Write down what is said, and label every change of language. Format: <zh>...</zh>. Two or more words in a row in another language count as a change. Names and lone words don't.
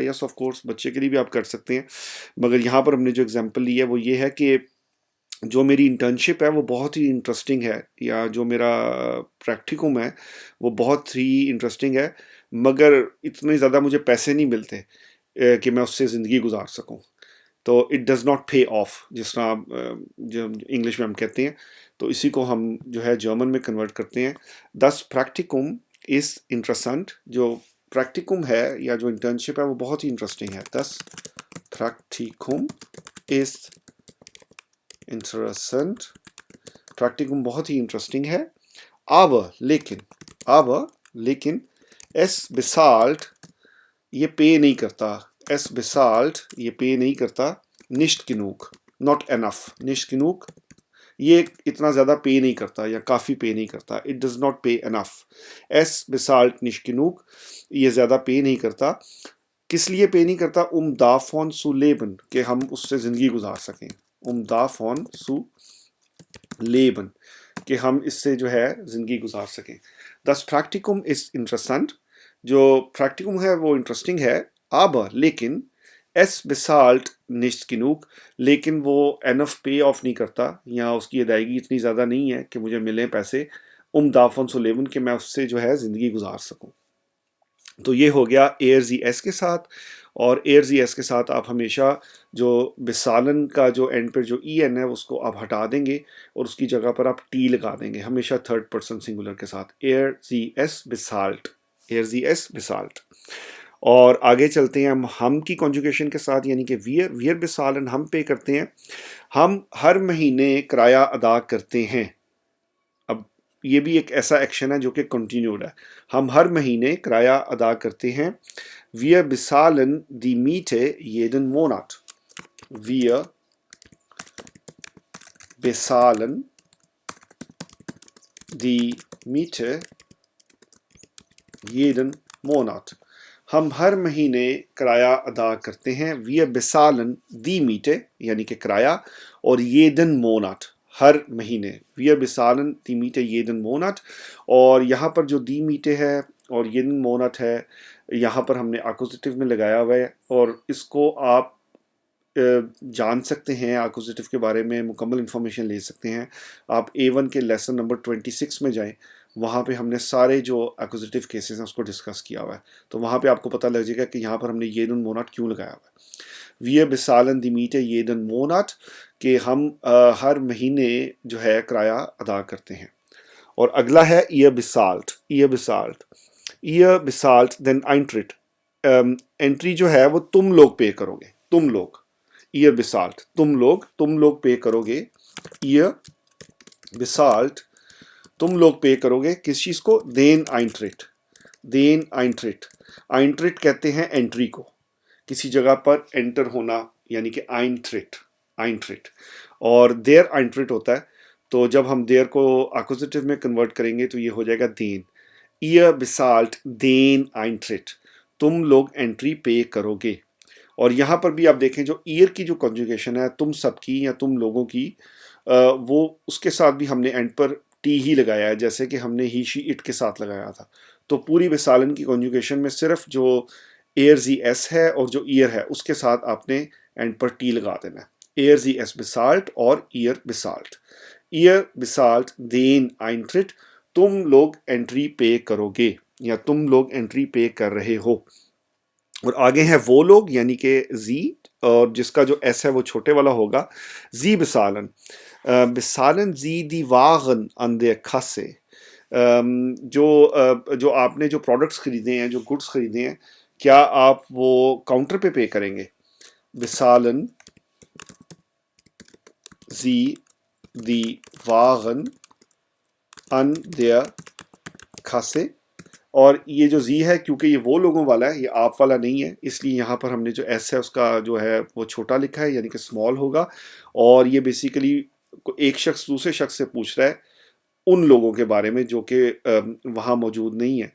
<en>yes of course</en> <ur>بچے کے لیے بھی آپ کر سکتے ہیں مگر یہاں پر ہم نے جو اگزامپل لی ہے وہ یہ ہے کہ جو میری انٹرنشپ ہے وہ بہت ہی انٹرسٹنگ ہے یا جو میرا پریکٹیکم ہے وہ بہت ہی انٹرسٹنگ ہے مگر اتنے زیادہ مجھے پیسے نہیں ملتے کہ میں اس سے زندگی گزار سکوں. تو</ur> <en>it does not pay off</en> <ur>جس طرح جو انگلش میں ہم کہتے ہیں. تو اسی کو ہم جو ہے جرمن میں کنورٹ کرتے ہیں.</ur> <de>das Praktikum ist interessant.</de> <ur>جو پریکٹیکم ہے یا جو انٹرنشپ ہے وہ بہت ہی انٹرسٹنگ ہے.</ur> <de>das Praktikum ist interessant.</de> <ur>پریکٹیکم بہت ہی انٹرسٹنگ ہے. لیکن</ur> <de>es bezahlt</de> <ur>یہ پے نہیں کرتا.</ur> <de>es bezahlt</de> <ur>یہ پے نہیں کرتا.</ur> <de>nicht genug</de> <en>not enough.</en> <de>nicht genug</de> <ur>یہ اتنا زیادہ پے نہیں کرتا یا کافی پے نہیں کرتا.</ur> <en>it does not pay enough.</en> <de>es bezahlt nicht genug</de> <ur>یہ زیادہ پے نہیں کرتا. کس لیے پے نہیں کرتا؟</ur> <de>davon zu leben</de> <ur>کہ ہم اس سے زندگی گزار سکیں.</ur> <de>davon zu leben</de> <ur>کہ ہم اس سے جو ہے زندگی گزار سکیں.</ur> <de>das Praktikum ist interessant.</de> <ur>جو پریکٹیکم ہے وہ انٹرسٹنگ ہے. لیکن</ur> <de>es bezahlt nicht genug</de> <ur>لیکن وہ</ur> <en>enough pay off</en> <ur>نہیں کرتا یا اس کی ادائیگی اتنی زیادہ نہیں ہے کہ مجھے ملیں پیسے</ur> <de>davon zu leben</de> <ur>کہ میں اس سے جو ہے زندگی گزار سکوں. تو یہ ہو گیا</ur> <de>er sie es</de> <ur>کے ساتھ. اور</ur> <de>er sie es</de> <ur>کے ساتھ آپ ہمیشہ جو bezahlen کا جو اینڈ پر جو ای این ہے اس کو آپ ہٹا دیں گے اور اس کی جگہ پر آپ ٹی لگا دیں گے ہمیشہ</ur> <en>third person singular</en> <ur>کے ساتھ.</ur> <de>er sie es bezahlt. er sie es bezahlt.</de> <ur>اور آگے چلتے ہیں ہم کی کنجوگیشن کے ساتھ یعنی کہ</ur> <de>wir bezahlen</de> <ur>ہم پے کرتے ہیں. ہم ہر مہینے کرایہ ادا کرتے ہیں. اب یہ بھی ایک ایسا ایکشن ہے جو کہ کنٹینیوڈ ہے. ہم ہر مہینے کرایہ ادا کرتے ہیں.</ur> <de>Wir bezahlen die Miete jeden Monat. Wir bezahlen die Miete jeden Monat.</de> <ur>ہم ہر مہینے کرایہ ادا کرتے ہیں.</ur> <de>Wir bezahlen die Miete</de> <ur>یعنی کہ کرایہ اور</ur> <de>jeden Monat</de> <ur>ہر مہینے.</ur> <de>Wir bezahlen die Miete jeden Monat.</de> <ur>اور یہاں پر جو</ur> <de>die Miete</de> <ur>ہے اور</ur> <de>jeden Monat</de> <ur>ہے یہاں پر ہم نے اکوزیٹو میں لگایا ہوا ہے اور اس کو آپ جان سکتے ہیں اکوزیٹو کے بارے میں مکمل انفارمیشن لے سکتے ہیں. آپ A1 کے</ur> <en>lesson number</en> <ur>26 میں جائیں وہاں پہ ہم نے سارے جو اکوزیٹو کیسز ہیں اس کو ڈسکس کیا ہوا ہے. تو وہاں پہ آپ کو پتہ لگ جائے گا کہ یہاں پر ہم نے</ur> <de>jeden Monat</de> <ur>کیوں لگایا ہوا ہے.</ur> <de>Wir bezahlen die Miete jeden Monat</de> <ur>کہ ہم ہر مہینے جو ہے کرایہ ادا کرتے ہیں. اور اگلا ہے</ur> <de>ihr bezahlt. ihr bezahlt den Eintritt.</de> <ur>انٹری جو ہے وہ تم لوگ پے کرو گے. تم لوگ</ur> <de>ihr bezahlt</de> <ur>تم لوگ پے کرو گے.</ur> <de>ihr bezahlt</de> <ur>تم لوگ پے کرو گے کس چیز کو؟</ur> <de>den Eintritt. Eintritt</de> <ur>کہتے ہیں انٹری کو. کسی جگہ پر انٹر ہونا یعنی کہ Eintritt. اور</ur> <de>der Eintritt</de> <ur>ہوتا ہے تو جب ہم der کو اکوزیٹو میں کنورٹ کریں گے تو یہ ہو جائے گا den.</ur> <de>ihr bezahlt den Eintritt</de> <ur>تم لوگ انٹری پے کرو گے. اور یہاں پر بھی آپ دیکھیں جو ایئر کی جو کنجوگیشن ہے تم سب کی یا تم لوگوں کی وہ اس کے ساتھ بھی ہم نے اینڈ پر ٹی ہی لگایا ہے جیسے کہ ہم نے</ur> <en>he she it</en> <ur>کے ساتھ لگایا تھا. تو پوری bezahlen کی کنجوگیشن میں صرف جو</ur> <de>er sie es</de> <ur>ہے اور جو ایئر ہے اس کے ساتھ آپ نے اینڈ پر ٹی لگا دینا ہے.</ur> <de>er sie es bezahlt</de> <ur>اور</ur> <de>ihr bezahlt. ihr bezahlt den Eintritt</de> <ur>تم لوگ انٹری پے کرو گے یا تم لوگ انٹری پے کر رہے ہو. اور آگے ہیں وہ لوگ یعنی کہ زی اور جس کا جو ایس ہے وہ چھوٹے والا ہوگا.</ur> <de>Sie bezahlen sie die Waren an der Kasse.</de> <ur>جو آپ نے جو پروڈکٹس خریدے ہیں جو گڈس خریدے ہیں کیا آپ وہ کاؤنٹر پے کریں گے؟</ur> <de>bezahlen sie die Waren an der Kasse,</de> <ur>اور یہ جو زی ہے کیونکہ یہ وہ لوگوں والا ہے، یہ آپ والا نہیں ہے، اس لیے یہاں پر ہم نے جو ایس ہے اس کا جو ہے وہ چھوٹا لکھا ہے، یعنی کہ اسمال ہوگا. اور یہ بیسیکلی ایک شخص دوسرے شخص سے پوچھ رہا ہے ان لوگوں کے بارے میں جو کہ وہاں موجود نہیں ہیں.</ur>